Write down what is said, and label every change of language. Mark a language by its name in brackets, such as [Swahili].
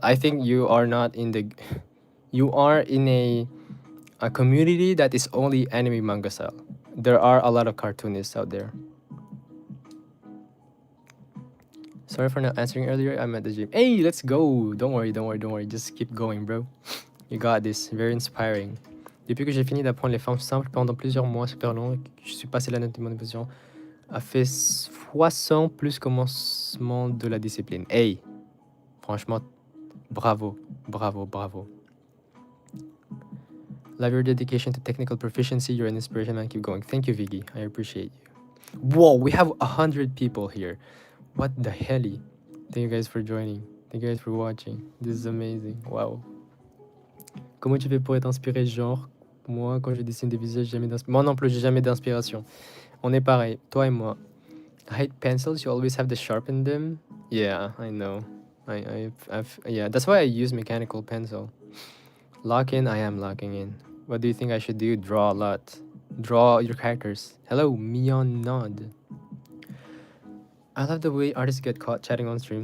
[English] I think you are not in the. You are in a community that is only anime manga style. There are a lot of cartoonists out there. Sorry for not answering earlier. I'm at the gym. Hey, let's go. Don't worry, don't worry, don't worry. Just keep going, bro. You got this. Very inspiring. [French] Depuis que j'ai fini d'apprendre les formes simples pendant plusieurs mois super longs, je suis passé la note de mon position, a fait fois 100 plus commencement de la discipline. Hey, franchement, bravo, bravo, bravo. [English] Love your dedication to technical proficiency. You're an inspiration, man. Keep going. Thank you, Viggy. I appreciate you. Whoa, we have 100 people here. What the hell? Thank you guys for joining. Thank you guys for watching. This is amazing. Wow. [French] Comment tu fais pour être inspiré, genre? Moi, quand je dessine des visages, jamais d'inspiration. Moi non plus, j'ai jamais d'inspiration. On est pareil, toi et moi. [English] I hate pencils. You always have to sharpen them. Yeah, I know. Yeah, that's why I use mechanical pencil. Lock in. I am locking in. What do you think I should do? Draw a lot. Draw your characters. Hello, Mion Nod. I love the way artists get caught chatting on stream.